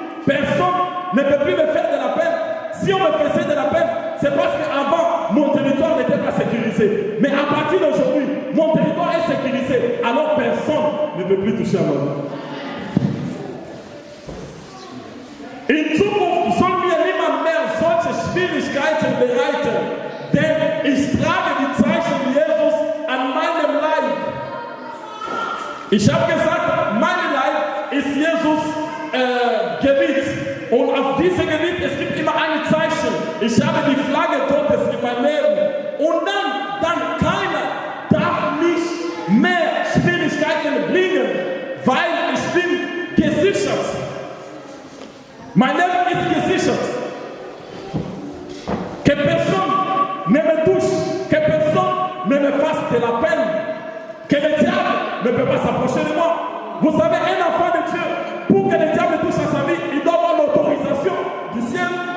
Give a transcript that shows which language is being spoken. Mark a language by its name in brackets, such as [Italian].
[French] Personne ne peut plus me faire de la peine. Si on me faisait de la peine, c'est parce qu'avant, mon territoire n'était pas sécurisé. Mais à partir d'aujourd'hui, mon territoire est sécurisé. À alors personne ne peut plus toucher à ma vie. [German] In Zukunft soll mir niemand mehr solche Schwierigkeiten bereiten, denn ich trage die Zeichen Jesus an meinem Leib. Ich habe gesagt, mein Leib ist Jesus Gebiet. Und auf diesem Gebiet, es gibt immer ein Zeichen. Ich habe die Flagge Gottes in meinem Leben. Und dann keiner darf mich mehr Schwierigkeiten bringen, weil ich bin gesichert. Mein Leben ist gesichert. [French] Que personne ne me touche, que personne ne me fasse de la peine, que le diable ne peut pas s'approcher de moi. Vous savez, un enfant de Dieu, pour que le diable touche à sa vie, il doit avoir l'autorisation du ciel.